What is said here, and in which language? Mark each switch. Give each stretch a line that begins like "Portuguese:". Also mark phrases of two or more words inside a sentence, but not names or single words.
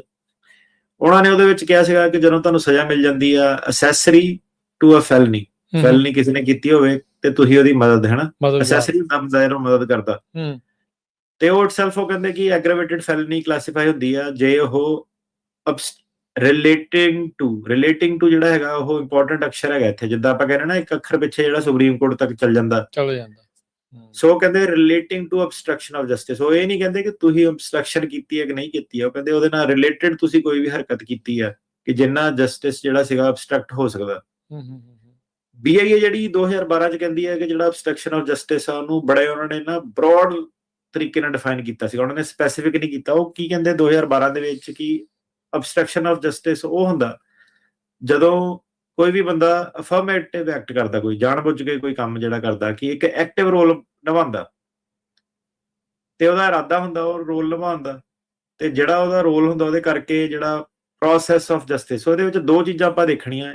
Punjabi: ਉਹਨਾਂ ਨੇ ਉਹਦੇ ਵਿੱਚ ਕਿਹਾ ਸੀਗਾ ਕਿ ਜਦੋਂ ਤੁਹਾਨੂੰ ਸਜ਼ਾ ਮਿਲ ਜਾਂਦੀ ਆ
English: accessory to a felony
Punjabi: ਕਿਸੇ ਨੇ ਕੀਤੀ ਹੋਵੇ ਤੇ ਤੁਸੀਂ ਉਹਦੀ ਮਦਦ, ਹੈਨਾ, ਅਸੈਸਰੀ ਦਾ ਮਦਦ ਕਰਦਾ, ਤੇ ਉਹ ਇਟਸੈਲਫ ਉਹ ਕਹਿੰਦੇ ਕਿ
English: aggravated felony
Punjabi: ਕਲਾਸੀਫਾਈ ਹੁੰਦੀ ਆ ਜੇ ਉਹ
English: relating to
Punjabi: ਜਿਹੜਾ ਹੈਗਾ ਉਹ ਇੰਪੋਰਟੈਂਟ ਅਕਸ਼ਰ ਹੈਗਾ ਇੱਥੇ, ਜਿੱਦਾਂ ਆਪਾਂ ਕਹਿੰਦੇ ਨਾ ਇੱਕ ਅੱਖਰ ਪਿੱਛੇ ਜਿਹੜਾ ਸੁਪਰੀਮ ਕੋਰਟ ਤੱਕ ਚੱਲ ਜਾਂਦਾ। ਸੋ ਕਹਿੰਦੇ
English: relating to obstruction of justice।
Punjabi: ਉਹ ਇਹ ਨਹੀਂ ਕਹਿੰਦੇ ਕਿ ਤੁਸੀਂ obstruction ਕੀਤੀ ਹੈ ਕਿ ਨਹੀਂ ਕੀਤੀ ਹੈ, ਉਹ ਕਹਿੰਦੇ ਉਹਦੇ ਨਾਲ ਰਿਲੇਟਡ ਤੁਸੀਂ ਕੋਈ ਵੀ ਹਰਕਤ ਕੀਤੀ ਹੈ ਕਿ ਜਿੰਨਾ ਜਸਟਿਸ ਜਿਹੜਾ ਸੀਗਾ obstruct ਹੋ ਸਕਦਾ। BIA ਜਿਹੜੀ 2012 ਚ ਕਹਿੰਦੀ ਹੈ ਕਿ ਜਿਹੜਾ
English: obstruction of justice
Punjabi: ਆ ਉਹਨੂੰ ਬੜੇ ਉਹਨਾਂ ਨੇ ਨਾ ਬ੍ਰੌਡ ਤਰੀਕੇ ਨਾਲ ਡਿਫਾਈਨ ਕੀਤਾ ਸੀਗਾ, ਉਹਨਾਂ ਨੇ ਸਪੈਸੀਫਿਕ ਨਹੀਂ ਕੀਤਾ। ਉਹ ਕੀ ਕਹਿੰਦੇ 2012 ਦੇ ਵਿੱਚ ਕਿ
English: obstruction of justice
Punjabi: ਉਹ ਹੁੰਦਾ ਜਦੋਂ ਕੋਈ ਵੀ ਬੰਦਾ
English: affirmative act
Punjabi: ਕਰਦਾ, ਕੋਈ ਜਾਣਬੁੱਝ ਕੇ ਕੋਈ ਕੰਮ ਜਿਹੜਾ ਕਰਦਾ ਕਿ ਇੱਕ
English: active role
Punjabi: ਨਿਭਾਉਂਦਾ ਤੇ ਉਹਦਾ ਇਰਾਦਾ ਹੁੰਦਾ ਉਹ ਰੋਲ ਨਿਭਾਉਣ ਦਾ, ਤੇ ਜਿਹੜਾ ਉਹਦਾ ਰੋਲ ਹੁੰਦਾ ਉਹਦੇ ਕਰਕੇ ਜਿਹੜਾ
English: process of justice,
Punjabi: ਉਹਦੇ ਵਿੱਚ ਦੋ ਚੀਜ਼ਾਂ ਆਪਾਂ ਦੇਖਣੀਆਂ।